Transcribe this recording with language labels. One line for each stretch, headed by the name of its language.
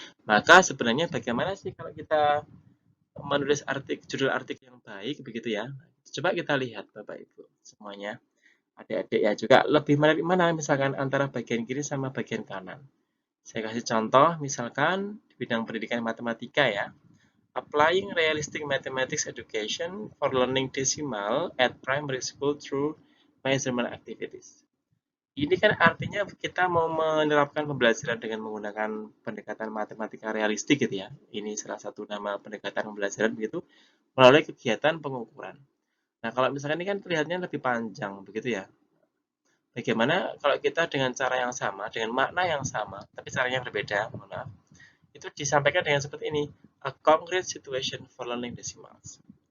Indonesian: Maka sebenarnya bagaimana sih kalau kita menulis judul artikel yang baik begitu ya? Coba kita lihat Bapak Ibu semuanya. Adik-adik ya juga lebih menarik mana misalkan antara bagian kiri sama bagian kanan. Saya kasih contoh misalkan di bidang pendidikan matematika ya.
English: Applying realistic mathematics education for learning decimal at primary school through measurement activities.
Indonesian: Ini kan artinya kita mau menerapkan pembelajaran dengan menggunakan pendekatan matematika realistik gitu ya. Ini salah satu nama pendekatan pembelajaran begitu melalui kegiatan pengukuran. Nah, kalau misalkan ini kan terlihatnya lebih panjang begitu ya. Bagaimana kalau kita dengan cara yang sama, dengan makna yang sama, tapi caranya berbeda, mohon maaf, itu disampaikan dengan seperti ini,
English: a concrete situation for learning decimals.